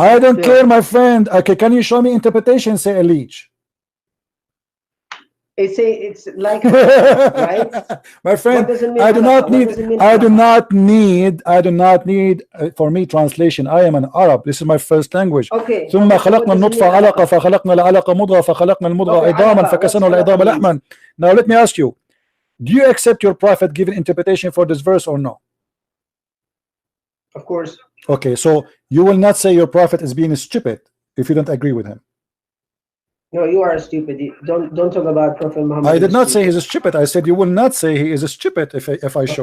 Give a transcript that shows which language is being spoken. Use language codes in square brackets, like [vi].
[en] I don't care, my friend. Okay, can you show me interpretation? Say a leech. It's like right, my friend. I do not need for me translation. I am an Arab. This is my first language. Okay. [ar] ثم خلقنا النطفة علقة فخلقنا العلقة مضغة فخلقنا المضغة عظاما فكسرنا العظام لحما. [en] Now let me ask you, do you accept your prophet giving interpretation for this verse or no? Of course. Okay, so you will not say your prophet is being stupid if you don't agree with him. No, you are stupid. Don't talk about Prophet Muhammad. I did not say he's a stupid. I said you will not say he is a stupid if I show.